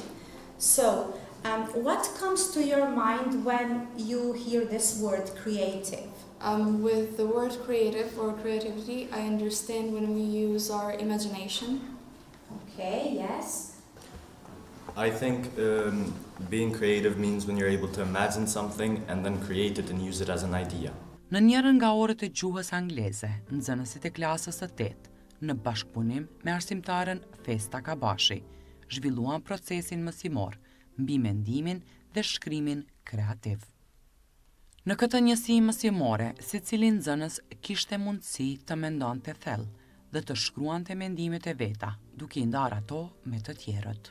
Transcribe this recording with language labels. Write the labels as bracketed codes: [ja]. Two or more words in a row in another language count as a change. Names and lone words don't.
[en] So, what comes to your mind when you hear this word creative? With the word creative or creativity, I understand when we use our imagination. Okay, yes. I think being creative means when you're able to imagine something and then create it and use it as an idea. [sq] Në njërën nga orët e gjuhës angleze, nxënësit e klasës së 8, në bashkëpunim me arsimtaren Festa Kabashi, zhvilluan procesin mësimor mbi mendimin dhe shkrimin kreativ. Në këtë njësi mësimore, secili nxënës kishte mundësi të mendonte thellë dhe të shkruante mendimet e veta, duke i ndarë ato me të tjerët.